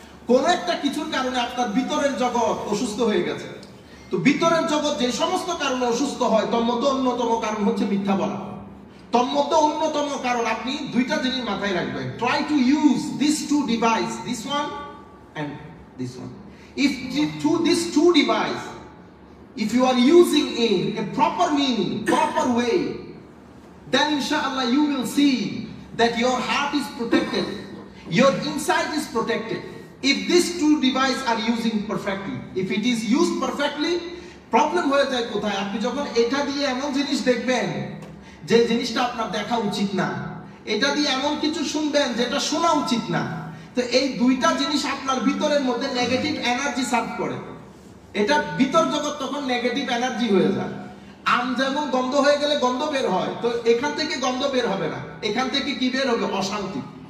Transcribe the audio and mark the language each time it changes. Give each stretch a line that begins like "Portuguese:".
Bangla: কোন একটা কিছুর কারণে আপনার ভিতরের জগৎ অসুস্থ হয়ে গেছে। তো ভিতরের জগৎ যে সমস্ত কারণে অসুস্থ হয়, তোর মধ্যে অন্যতম কারণ হচ্ছে মিথ্যা বলা। তোর মধ্যে অন্যতম কারণ, আপনি দুইটা জিনিস মাথায় রাখবেন।
English: try to use this two device, this one
Bangla: and this one.
English: If these two device, if you are using in a proper meaning, proper way, then inshallah you will see that your heart is protected, your inside is protected. If these two device are using perfectly, if it is used perfectly, problem
Bangla: হয়ে যায় কোথায়? আপনি যখন এটা দিয়ে এমন জিনিস দেখবেন যে জিনিসটা আপনার দেখা উচিত না, এটা দিয়ে এমন কিছু শুনবেন যেটা শোনা উচিত না, তো এই দুইটা জিনিস আপনার ভিতরের মধ্যে নেগেটিভ এনার্জি সার্ভ করে। এটা ভিতর জগৎ তখন নেগেটিভ এনার্জি হয়ে যায়। আম যেমন গন্ধ হয়ে গেলে গন্ধ বের হয়, তো এখান থেকে গন্ধ বের হবে না, এখান থেকে কি বের হবে? অশান্তি।